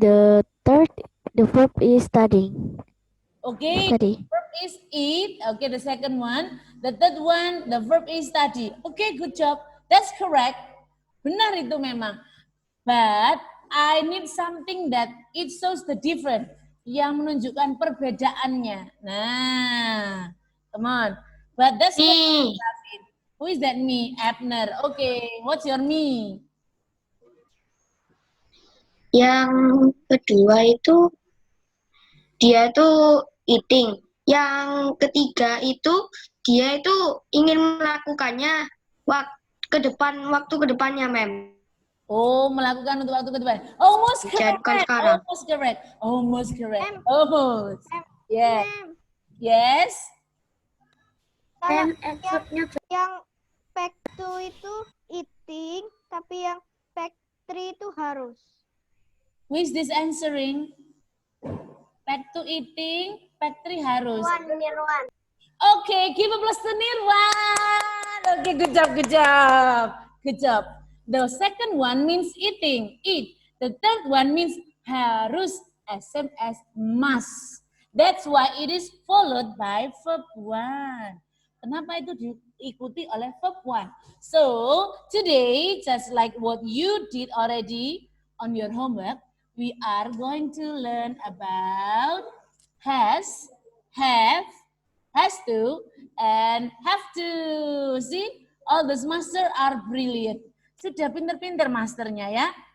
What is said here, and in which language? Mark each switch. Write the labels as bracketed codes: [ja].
[en] The third, the verb is studying. Okay, Study. verb is eat. Okay, the second one. The third one, the verb is study. Okay, good job. That's correct. [id] Benar itu memang. [en] But I need something that it shows the difference. [id] Yang menunjukkan perbedaannya. [en] Nah, come on. But that's correct. Who is that me? Abner. Okay, what's your me? [id] Yang kedua itu dia tuh eating. Yang ketiga itu dia itu ingin melakukannya waktu kedepannya, mem. Oh, melakukan untuk waktu ke depan. [en] Almost [id] Jadi, bukan [en] correct. [id] sekarang. [en] Almost correct. Almost correct. Ma'am. Almost. Yeah. Ma'am, Yes. [id] kalau [en] And verbnya [id] yang pack 2 itu eating, tapi yang pack 3 itu harus. [en] Who is this answering? Pack to eating, pack 3 harus. Nirwan. Okay, give applause to Nirwan. Okay, good job, good job. Good job. The second one means eating, eat. The third one means harus, as same as must. That's why it is followed by verb 1. [id] Kenapa itu diikuti oleh verb 1? [en] So, today, just like what you did already on your homework, we are going to learn about has, have, has to, and have to. See, all those master are brilliant. [id] Sudah pinter-pinter masternya ya.